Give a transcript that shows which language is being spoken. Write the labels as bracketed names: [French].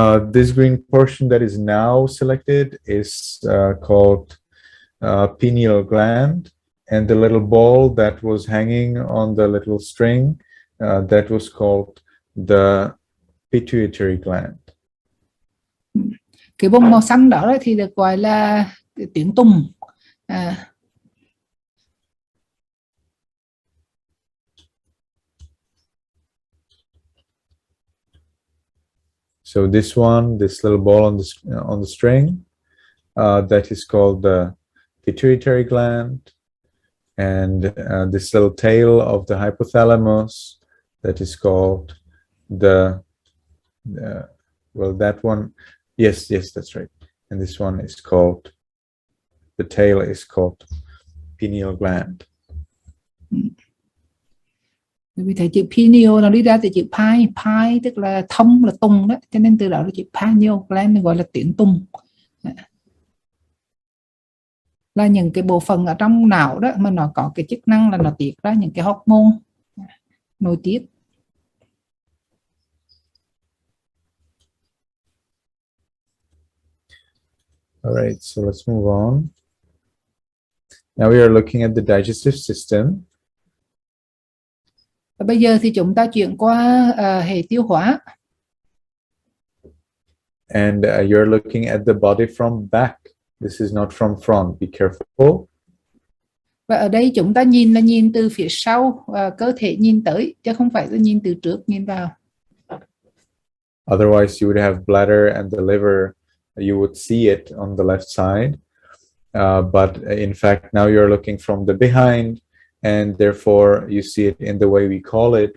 [English] This green portion that is now selected is called pineal gland, and the little ball that was hanging on the little string, that was called the pituitary gland. [Vietnamese] Cái bông màu xanh đó thì được gọi là tuyến tùng. [English] So this one, this little ball on the string, that is called the pituitary gland, and this little tail of the hypothalamus, that is called the well, that one, yes, that's right. And this one is called, the tail is called pineal gland. [Vietnamese] Vì thầy chữ pineal nó đi ra từ chữ pi tức là thông, là tùng đó, cho nên từ đó là chữ pineal gland gọi là tuyến tùng. Là những cái bộ phận ở trong não đó mà nó có cái chức năng là nó tiết ra những cái hormone nội tiết. [English] All right, so let's move on. Now we are looking at the digestive system. [Vietnamese] Và bây giờ thì chúng ta chuyển qua hệ tiêu hóa. [English] And you're looking at the body from back. This is not from front. Be careful. [Vietnamese] Và ở đây chúng ta nhìn là nhìn từ phía sau, cơ thể nhìn tới, chứ không phải là nhìn từ trước nhìn vào. [English] Otherwise, you would have bladder and the liver. You would see it on the left side. But in fact, now you're looking from the behind, and therefore you see it in the way we call it.